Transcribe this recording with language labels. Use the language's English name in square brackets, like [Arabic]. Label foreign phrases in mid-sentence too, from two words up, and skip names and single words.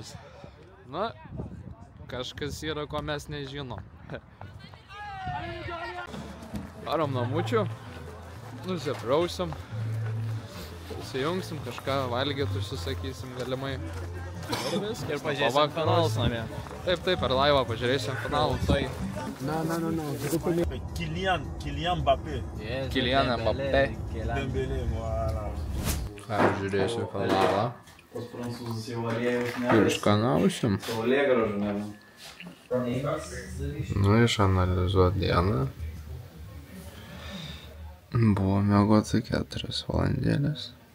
[Lithuanian] Na, kažkas yra, ko mes nežinom. Varom namučių, nusiprausim, įsijungsim, kažką valgyti, užsisakysim galimai. Ir pažiūrėsim finalus namie. Taip, per laivą pažiūrėsim finalus. Kylian Mbappé. Kylian Mbappé. Dembélé, voilà. Žiūrėsiu finalą. Ir skanausim. Nu, išanalizuot dieną. Buvo miegota 4 valandėlės.